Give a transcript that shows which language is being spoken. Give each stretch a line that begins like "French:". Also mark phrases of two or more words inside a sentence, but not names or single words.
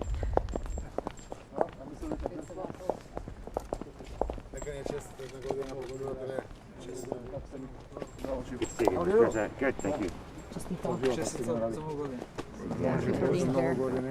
Macedonian: Нека ни е честита една година, благодаря тебе. Честита.
English: Good, thank you.
Macedonian: Честита за много години. Много години.